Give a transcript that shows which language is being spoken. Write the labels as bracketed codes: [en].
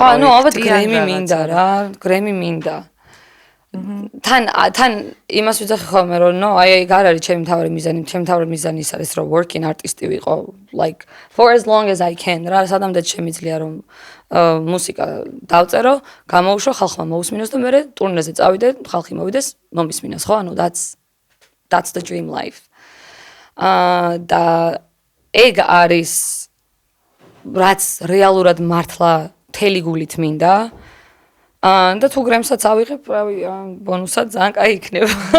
[ka] ხო, ანუ ალბათ გრემი მინდა რა, გრემი მინდა. თან იმას ვიძახი ხოლმე რომ [en] no, [ka] აი არ არის ჩემი მთავარი მიზანი, ჩემი მთავარი მიზანი ის არის რომ [en] working artist [ka] ვიყო, [en] like for as long as I can, [ka] რა სადამდე შემიძლია რომ მუსიკა დავწერო, გამოვუშვა, ხალხმა მოусმინოს და მე ტურნეზე წავიდე, ხალხი მოვიდეს, მომისმინოს, ხო? ანუ [en] that's the dream life. [ka] და ეგ არის რაც რეალურად მართლა მთელი გულით მინდა. და თუ გრემსაც ავიღებ, რავი, ბონუსად ძალიან კაი იქნება.